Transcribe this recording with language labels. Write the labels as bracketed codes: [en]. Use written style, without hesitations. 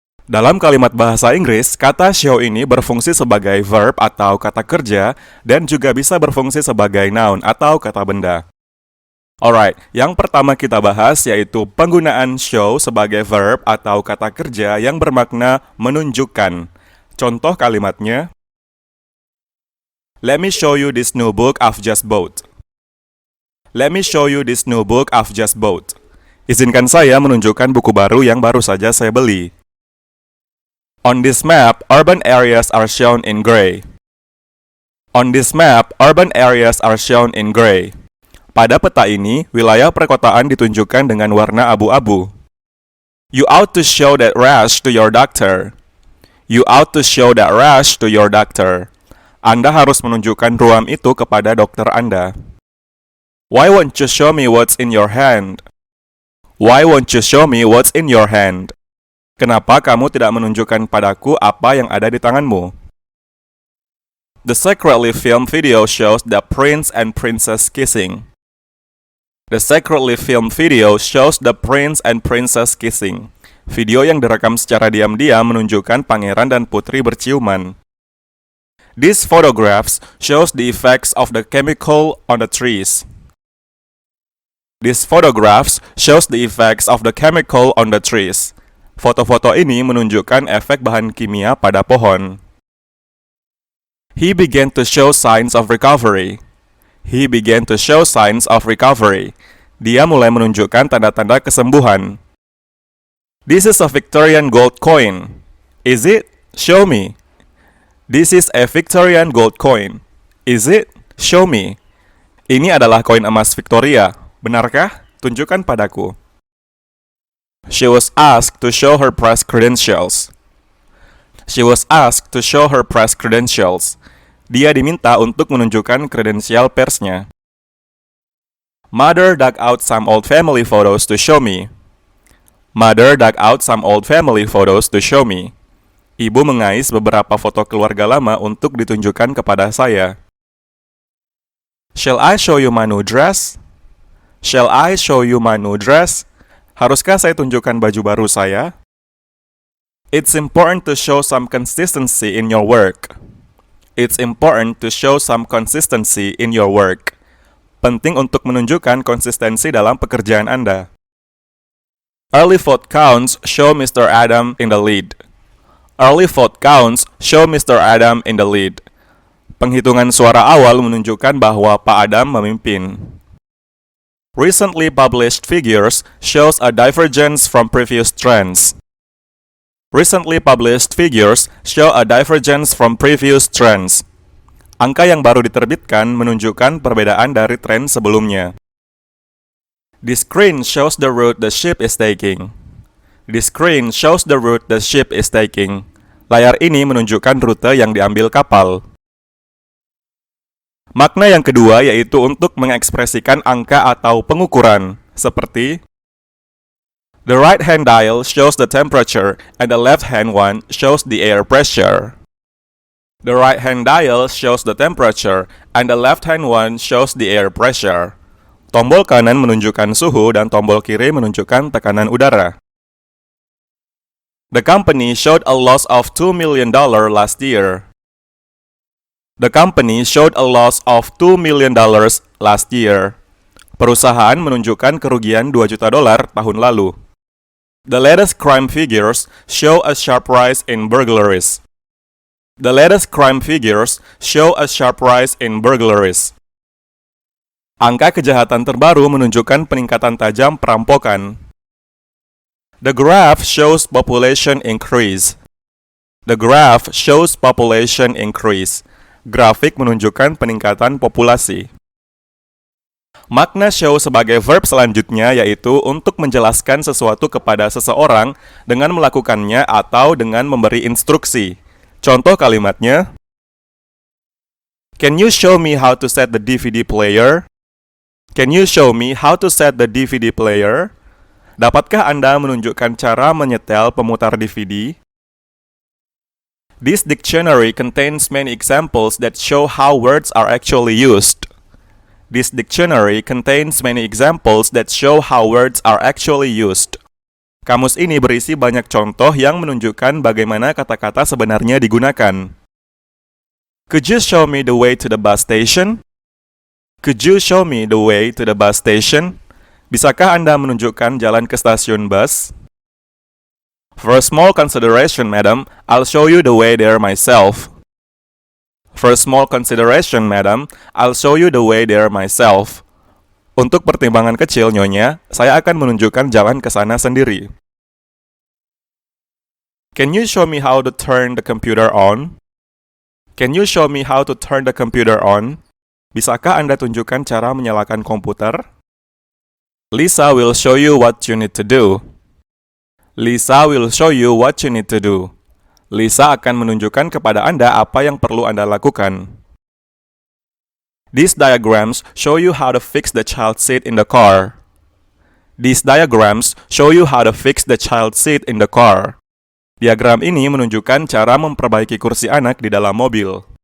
[id] Dalam kalimat bahasa Inggris, kata show ini berfungsi sebagai verb atau kata kerja dan juga bisa berfungsi sebagai noun atau kata benda. Alright, yang pertama kita bahas yaitu penggunaan show sebagai verb atau kata kerja yang bermakna menunjukkan. Contoh kalimatnya, [en] Let me show you this new book I've just bought. Let me show you this new book I've just bought. [id] Izinkan saya menunjukkan buku baru yang baru saja saya beli. [en] On this map, urban areas are shown in gray. On this map, urban areas are shown in gray. [id] Pada peta ini, wilayah perkotaan ditunjukkan dengan warna abu-abu. [en] You ought to show that rash to your doctor. You ought to show that rash to your doctor. [id] Anda harus menunjukkan ruam itu kepada dokter Anda. [en] Why won't you show me what's in your hand? Why won't you show me what's in your hand? [id] Kenapa kamu tidak menunjukkan padaku apa yang ada di tanganmu? [en] The secretly filmed video shows the prince and princess kissing. The secretly filmed video shows the prince and princess kissing. [id] Video yang direkam secara diam-diam menunjukkan pangeran dan putri berciuman. [en] These photographs shows the effects of the chemical on the trees. These photographs shows the effects of the chemical on the trees. [id] Foto-foto ini menunjukkan efek bahan kimia pada pohon. [en] He began to show signs of recovery. He began to show signs of recovery. [id] Dia mulai menunjukkan tanda-tanda kesembuhan. [en] This is a Victorian gold coin. Is it? Show me. This is a Victorian gold coin. Is it? Show me. [id] Ini adalah koin emas Victoria. Benarkah? Tunjukkan padaku. [en] She was asked to show her press credentials. She was asked to show her press credentials. [id] Dia diminta untuk menunjukkan kredensial persnya. [en] Mother dug out some old family photos to show me. Mother dug out some old family photos to show me. [id] Ibu mengais beberapa foto keluarga lama untuk ditunjukkan kepada saya. [en] Shall I show you my new dress? Shall I show you my new dress? [id] Haruskah saya tunjukkan baju baru saya? [en] It's important to show some consistency in your work. It's important to show some consistency in your work. [id] Penting untuk menunjukkan konsistensi dalam pekerjaan Anda. [en] Early vote counts show Mr. Adam in the lead. Early vote counts show Mr. Adam in the lead. [id] Penghitungan suara awal menunjukkan bahwa Pak Adam memimpin. [en] Recently published figures shows a divergence from previous trends. Recently published figures show a divergence from previous trends. [id] Angka yang baru diterbitkan menunjukkan perbedaan dari tren sebelumnya. [en] The screen shows the route the ship is taking. The screen shows the route the ship is taking. [id] Layar ini menunjukkan rute yang diambil kapal. Makna yang kedua yaitu untuk mengekspresikan angka atau pengukuran, seperti [en] the right hand dial shows the temperature and the left hand one shows the air pressure. The right hand dial shows the temperature and the left hand one shows the air pressure. [id] Tombol kanan menunjukkan suhu dan tombol kiri menunjukkan tekanan udara. [en] The company showed a loss of $2 million last year. The company showed a loss of $2 million last year. [id] Perusahaan menunjukkan kerugian $2 juta tahun lalu. [en] The latest crime figures show a sharp rise in burglaries. The latest crime figures show a sharp rise in burglaries. [id] Angka kejahatan terbaru menunjukkan peningkatan tajam perampokan. [en] The graph shows population increase. The graph shows population increase. [id] Grafik menunjukkan peningkatan populasi. Makna show sebagai verb selanjutnya yaitu untuk menjelaskan sesuatu kepada seseorang dengan melakukannya atau dengan memberi instruksi. Contoh kalimatnya, [en] Can you show me how to set the DVD player? Can you show me how to set the DVD player? [id] Dapatkah Anda menunjukkan cara menyetel pemutar DVD? [en] This dictionary contains many examples that show how words are actually used. This dictionary contains many examples that show how words are actually used. [id] Kamus ini berisi banyak contoh yang menunjukkan bagaimana kata-kata sebenarnya digunakan. [en] Could you show me the way to the bus station? Could you show me the way to the bus station? [id] Bisakah Anda menunjukkan jalan ke stasiun bus? [en] For a small consideration, madam, I'll show you the way there myself. For a small consideration, madam, I'll show you the way there myself. [id] Untuk pertimbangan kecil, Nyonya, saya akan menunjukkan jalan ke sana sendiri. [en] Can you show me how to turn the computer on? Can you show me how to turn the computer on? [id] Bisakah Anda tunjukkan cara menyalakan komputer? [en] Lisa will show you what you need to do. Lisa will show you what you need to do. [id] Lisa akan menunjukkan kepada Anda apa yang perlu Anda lakukan. [en] These diagrams show you how to fix the child seat in the car. These diagrams show you how to fix the child seat in the car. [id] Diagram ini menunjukkan cara memperbaiki kursi anak di dalam mobil.